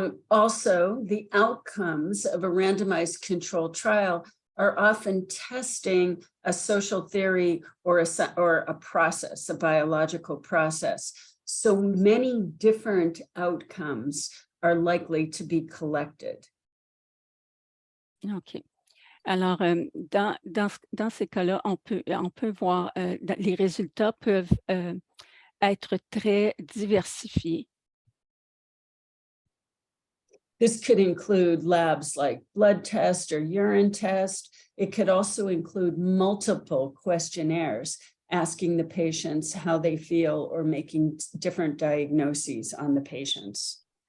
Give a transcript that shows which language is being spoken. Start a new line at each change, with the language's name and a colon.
English: Also, the outcomes of a randomized controlled trial are often testing a social theory or a process, a biological process. So many different outcomes are likely to be collected. OK.
French: Alors, dans ces cas-là, on peut voir, les résultats peuvent être très diversifiés.
English: This could include labs like blood test or urine test. It could also include multiple questionnaires asking the patients how they feel or making different diagnoses on the patients.